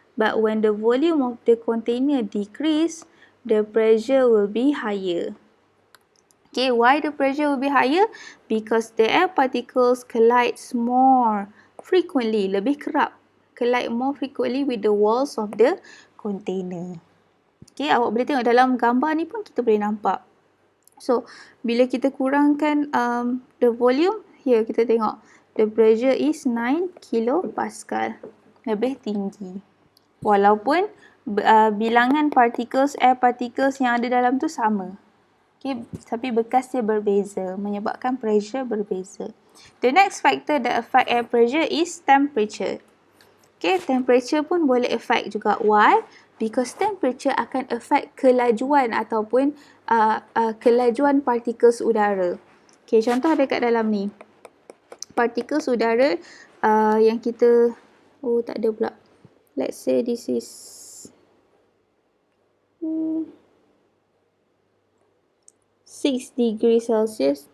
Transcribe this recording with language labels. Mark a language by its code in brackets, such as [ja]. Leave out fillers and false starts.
[en] But when the volume of the container decrease, the pressure will be higher. Okay, why the pressure will be higher? Because the air particles collide more frequently, [ms] lebih kerap. [en] Collide more frequently with the walls of the container. [ms] Okay, awak boleh tengok dalam gambar ni pun kita boleh nampak. [en] So, [ms] bila kita kurangkan [en] the volume, here [ms] kita tengok [en] the pressure is 9 kilopascal. [ms] Lebih tinggi. Walaupun bilangan air particles yang ada dalam tu sama. Okay, tapi bekas dia berbeza, menyebabkan pressure berbeza. [en] The next factor that affect air pressure is temperature. [ms] Okay, temperature pun boleh affect juga. [en] Why? Because [ms] temperature akan affect kelajuan ataupun kelajuan partikels udara. Okay, contoh dekat dalam ni. Partikels udara yang kita, tak ada pula. [en] Let's say this is 6 degree Celsius.